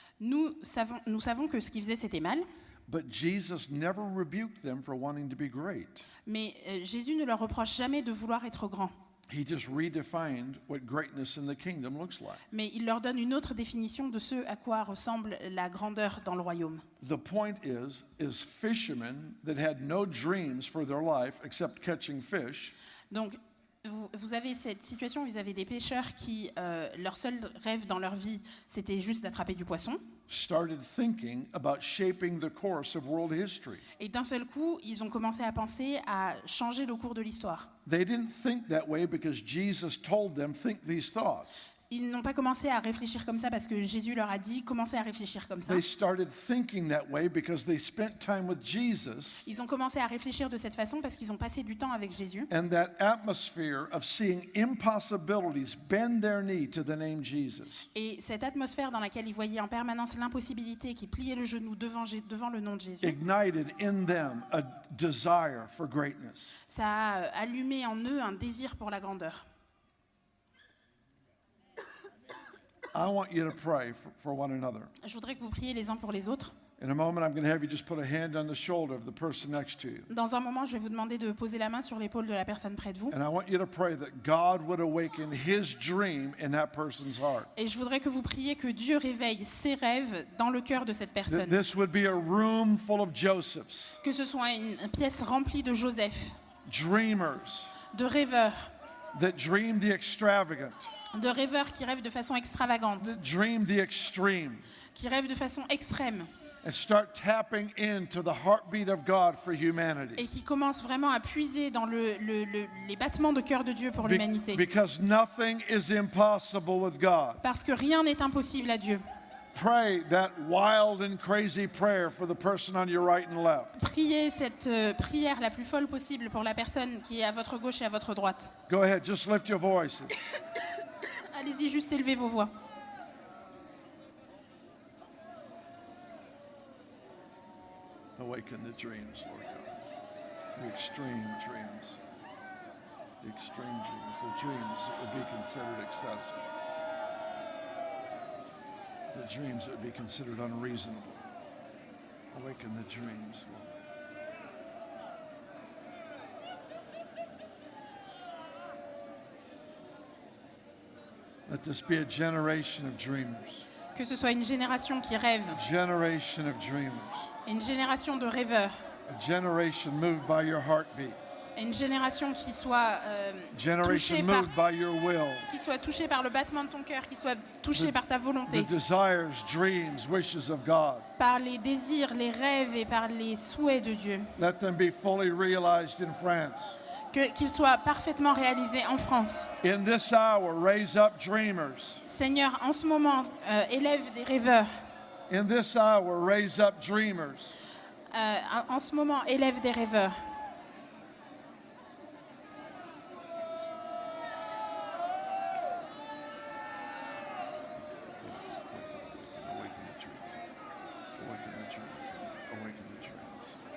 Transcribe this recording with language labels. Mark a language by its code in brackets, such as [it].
[fr] Nous savons que ce qu'ils faisaient, c'était mal, [en] But Jesus never rebuked them for wanting to be great. [fr] mais Jésus ne leur reproche jamais de vouloir être grand. [en] He just redefined what greatness in the kingdom looks like. [fr] Mais il leur donne une autre définition de ce à quoi ressemble la grandeur dans le royaume. [en] The point is fishermen that had no dreams for their life except catching fish [fr] Donc, vous avez cette situation où vous avez des pêcheurs qui, leur seul rêve dans leur vie, c'était juste d'attraper du poisson. [en] started thinking about shaping the course of world history. [fr] Et d'un seul coup, ils ont commencé à penser à changer le cours de l'histoire. [en] They didn't think that way because Jesus told them, think these thoughts. [fr] Ils n'ont pas commencé à réfléchir comme ça parce que Jésus leur a dit commencez à réfléchir comme ça. [en] They started thinking that way because they spent time with Jesus, [fr] Ils ont commencé à réfléchir de cette façon parce qu'ils ont passé du temps avec Jésus. [en] and that atmosphere of seeing impossibilities bend their knee to the name Jesus. [fr] Et cette atmosphère dans laquelle ils voyaient en permanence l'impossibilité, qui pliaient le genou devant le nom de Jésus, [en] Ignited in them a desire for greatness. [fr] ça a allumé en eux un désir pour la grandeur. [en] I want you to pray for one another. [fr] Je voudrais que vous priez les uns pour les autres. [en] In a moment, I'm going to have you just put a hand on the shoulder of the person next to you. [fr] Dans un moment, je vais vous demander de poser la main sur l'épaule de la personne près de vous. [en] And I want you to pray that God would awaken his dream in that person's heart. [fr] Et je voudrais que vous priez que Dieu réveille ses rêves dans le cœur de cette [en] That [fr] personne. [en] this would be a room full of Josephs, [fr] Que ce soit une pièce remplie de Joseph, [en] dreamers [fr] de rêveurs, [en] that dream the extravagant, [fr] qui rêvent de façon extravagante, [en] that dream the extreme, [fr] qui rêvent de façon extrême [en] and start tapping into the heartbeat of God for humanity. [fr] et qui commencent vraiment à puiser dans les battements de cœur de Dieu pour l'humanité. [en] Because nothing is impossible with God. [fr] Parce que rien n'est impossible à Dieu. [en] Pray that wild and crazy prayer for the person on your right and left. [fr] Priez cette prière la plus folle possible pour la personne qui est à votre gauche et à votre droite. [en] Go ahead, just lift your voices. [fr] Allez-y, juste élevez vos voix. [en] Awaken the dreams, Lord God. The extreme dreams. The extreme dreams. The dreams that would be considered excessive. The dreams that would be considered unreasonable. Awaken the dreams, Lord. Let this be a generation of dreamers. [fr] Que ce soit une génération qui rêve, [en] A generation of dreamers. [fr] une génération de rêveurs, [en] A generation moved by your heartbeat. [fr] une génération qui soit [en] Generation [fr] touchée par, [en] moved by your will. [fr] le battement de ton cœur, qui soit touchée par ta [en] The [fr] volonté, [en] desires, dreams, wishes of God. [fr] par les désirs, les rêves et par les souhaits de Dieu. [en] Let them be fully realized in France. [fr] Qu'ils soient parfaitement réalisés en France. [en] In this hour, raise up dreamers. [fr] Seigneur, en ce moment, élève des rêveurs. [en] In this hour, raise up dreamers. [fr] En ce moment, élève des rêveurs. [en] Awaken the dreams. Awaken the dreams. Awaken the dreams.